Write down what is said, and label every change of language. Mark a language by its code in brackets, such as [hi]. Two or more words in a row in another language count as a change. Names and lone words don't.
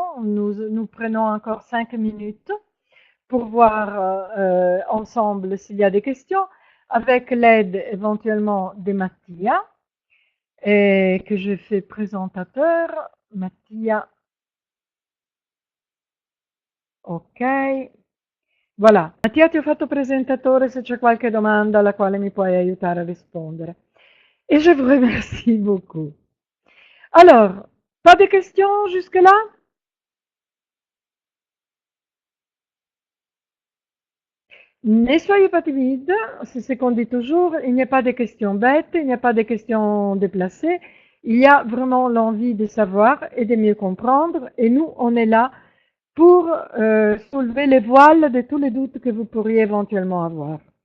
[fr] Nous prenons encore 5 minutes pour voir ensemble s'il y a des questions, avec l'aide éventuellement de Mattia, que je fais présentateur. Mattia, ok. Voilà, [it] Mattia ti ho fatto presentatore se c'è qualche domanda alla quale mi puoi aiutare a rispondere. [fr] Et je vous remercie beaucoup. Alors, pas de questions jusque-là? Ne soyez pas timide, c'est ce qu'on dit toujours, il n'y a pas de questions bêtes, il n'y a pas de questions déplacées, il y a vraiment l'envie de savoir et de mieux comprendre, et nous, on est là pour soulever les voiles de tous les doutes que vous pourriez éventuellement avoir.